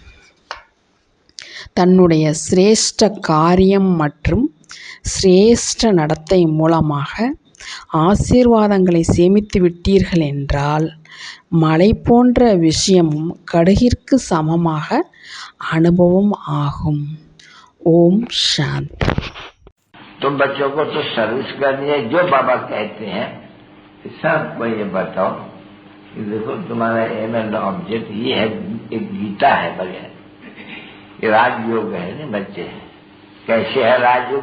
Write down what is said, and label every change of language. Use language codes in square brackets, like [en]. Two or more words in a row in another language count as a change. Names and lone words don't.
[ta] தன்னுடைய சிரேஷ்ட காரியம் மற்றும் சிரேஷ்ட நடத்தை மூலமாக ஆசீர்வாதங்களை சேமித்து விட்டீர்கள் என்றால் மலை போன்ற விஷயமும் கடுகிற்கு சமமாக அனுபவம் ஆகும். ஓம் சாந்தி. [hi] तो बच्चों को तो सर्विस करनी है, जो बाबा कहते हैं सब को ये बताओ कि देखो तुम्हारा [en] aim and object [hi] ये है, एक गीता है बढ़िया, ये राजयोग है ना बच्चे। कैसे है राजयोग?